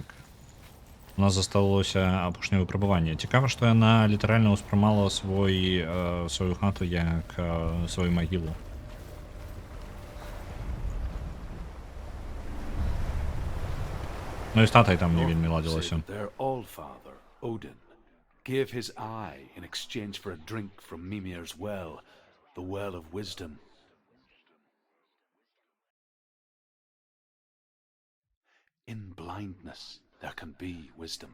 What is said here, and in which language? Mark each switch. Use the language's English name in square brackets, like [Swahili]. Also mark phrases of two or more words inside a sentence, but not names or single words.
[Belarusian] У нас засталося апошняе выпрабаванне. Цікава, што яна літаральна ўспрымала сваю хату як сваю магілу. Ну і з татай там не вельмі ладзілася. [English] Their all-father, Odin, gave his eye in exchange for a drink from Mimir's well, the well of wisdom. In blindness, there can be wisdom.